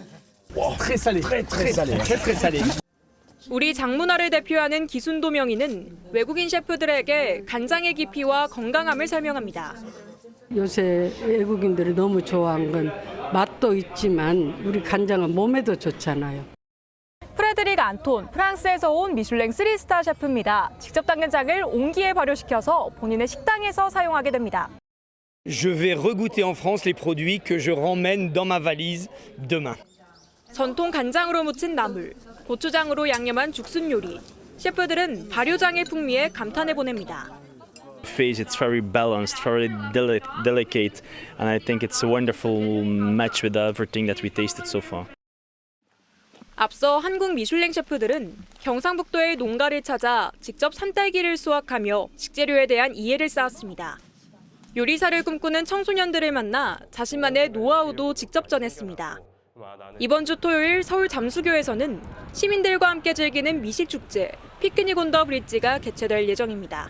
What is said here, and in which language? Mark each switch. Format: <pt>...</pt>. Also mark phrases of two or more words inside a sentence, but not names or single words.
<ko>우리 장문화를 대표하는 기순도 명인은 외국인 셰프들에게 간장의 깊이와 건강함을 설명합니다. 요새 외국인들이 너무 좋아한 건 맛도 있지만 우리 간장은 몸에도 좋잖아요. 프레드릭 안톤, 프랑스에서 온 미슐랭 3스타 셰프입니다. 직접 담근 장을 온기에 발효시켜서 본인의 식당에서 사용하게 됩니다.</ko> <fr>Je vais regoûter en France les produits que je ramène dans ma valise demain.</fr> <ko>전통 간장으로 무친 나물, 고추장으로 양념한 죽순 요리. 셰프들은 발효장의 풍미에 감탄해 보냅니다.</ko> <en>It's very balanced, very delicate, and I think it's a wonderful match with everything that we tasted so far.</en> <ko>앞서 한국 미슐랭 셰프들은 경상북도의 농가를 찾아 직접 산딸기를 수확하며 식재료에 대한 이해를 쌓았습니다. 요리사를 꿈꾸는 청소년들을 만나 자신만의 노하우도 직접 전했습니다. 이번 주 토요일 서울 잠수교에서는 시민들과 함께 즐기는 미식축제 피크닉 온 더 브릿지가 개최될 예정입니다.</ko>